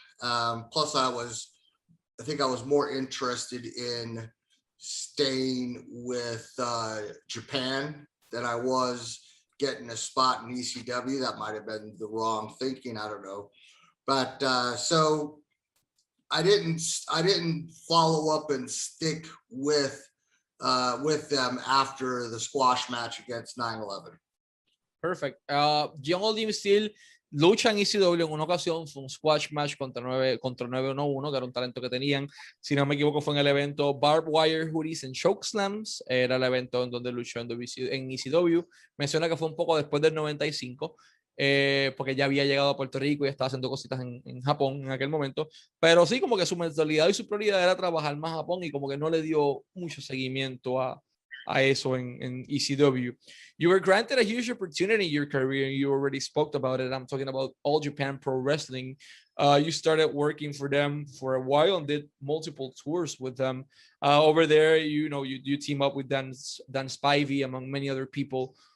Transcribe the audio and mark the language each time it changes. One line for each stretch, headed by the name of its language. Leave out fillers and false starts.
English: Plus I think I was more interested in staying with Japan than I was getting a spot in ECW. That might have been the wrong thinking, I don't know. But so I didn't follow up and stick with them after the squash match against 911. Perfect.
Spanish: Jungle Jim Steele lucha en ECW en una ocasión, fue un squash match contra 911, que era un talento que tenían, si no me equivoco fue en el evento Barbed Wire Hoodies and Chokeslams, era el evento en donde luchó en ECW. Menciona que fue un poco después del 95, porque ya había llegado a Puerto Rico y estaba haciendo cositas en Japón en aquel momento, pero sí, como que su mentalidad y su prioridad era trabajar más Japón y como que no le dio mucho seguimiento a eso en ECW.
English: You were granted a huge opportunity in your career. You already spoke about it. I'm talking about All Japan Pro Wrestling. You started working for them for a while and did multiple tours with them. Over there, you team up with Dan Spivey, among many other people.